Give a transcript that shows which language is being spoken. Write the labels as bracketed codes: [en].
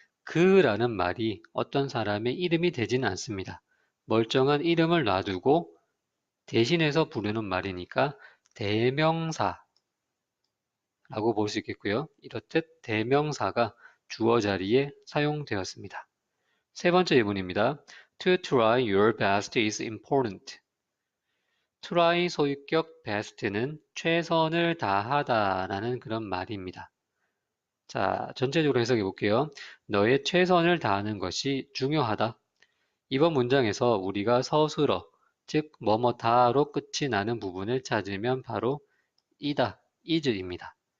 [ko] 그라는 말이 어떤 사람의 이름이 되지는 않습니다. 멀쩡한 이름을 놔두고 대신해서 부르는 말이니까 대명사라고 볼 수 있겠고요. 이렇듯 대명사가 주어 자리에 사용되었습니다. 세 번째 예문입니다. [en] To try your best is important. [ko] try 소유격 best는 최선을 다하다라는 그런 말입니다. 자, 전체적으로 해석해 볼게요. 너의 최선을 다하는 것이 중요하다. 이번 문장에서 우리가 서술어, 즉 뭐뭐다로 끝이 나는 부분을 찾으면 바로 이다, is입니다.